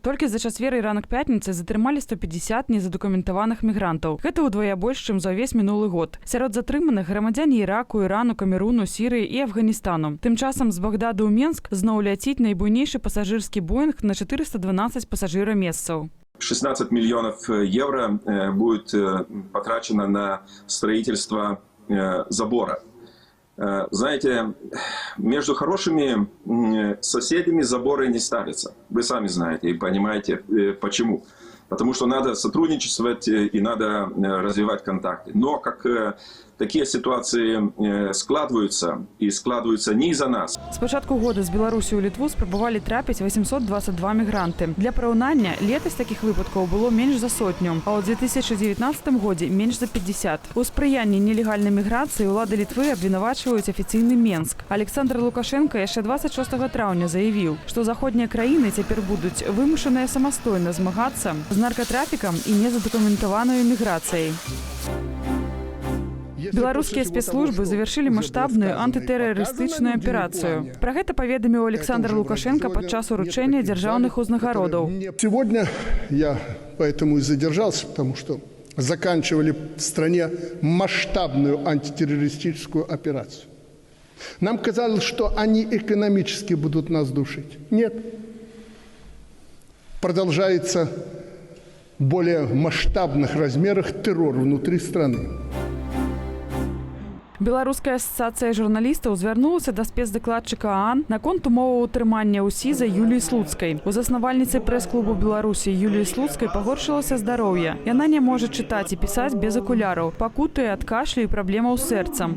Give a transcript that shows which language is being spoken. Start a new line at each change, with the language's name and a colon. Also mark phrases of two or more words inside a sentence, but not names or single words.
Belarusian: Толькі за чацвер і ранак пятніцы затрымалі 150 незадакументаваных мігрантаў. Гэта ўдвая больш, чым за ўвесь мінулы год. Сярод затрыманых грамадзяне Іраку, Ірану, Камеруну, Сірыі і Афганістану. Тым часам з Багдаду ў Менск зноў ляціць найбуйнейшы пасажырскі Боинг на 412 пассажиромесцаў.
Russian: 16 миллионов евро будет потрачено на строительство забора. Знаете, между хорошими соседями заборы не ставятся. Вы сами знаете и понимаете, почему. Потому что надо сотрудничать и надо развивать контакты. Но как такие ситуации складываются, и складываются не из-за нас.
Belarusian: С пачатку года з Беларусі ў Літву спрабавалі трапіць 822 мігранты. Для параўнання, летась такіх выпадкаў было менш за 100, а ў 2019 годзе менш за 50. У спрыянні нелегальнай міграцыі ўлады Літвы абвінавачваюць афіцыйны Менск. Александр Лукашенко яшчэ 26 траўня заявіў, што заходнія краіны цяпер будуць вымушаныя самастойна змагацца з наркотрафікам і незадакументаванай міграцыяй. Беларускія спецслужбы
Russian: завершили масштабную
Belarusian: антытэрарыстычную операцию. Про гэта паведаміў Александр Лукашенко падчас уручэння дзяржаўных узнагародаў.
Russian: Сегодня я поэтому и задержался, потому что заканчивали в стране масштабную антитеррористическую операцию. Нам казалось, что они экономически будут нас душить. Нет. Продолжается в более масштабных размерах террор внутри страны.
Belarusian: Беларуская асацыяцыя журналістаў звярнулася да спецдакладчыка ААН наконт умоваў утрымання ў СІЗА Юліі Слуцкай. У заснавальніцы прэс-клубу Беларусі Юліі Слуцкай пагоршылася здароўе. Яна не можа чытаць і пісаць без акуляраў, пакутуе ад кашлю і праблемаў з сэрцам.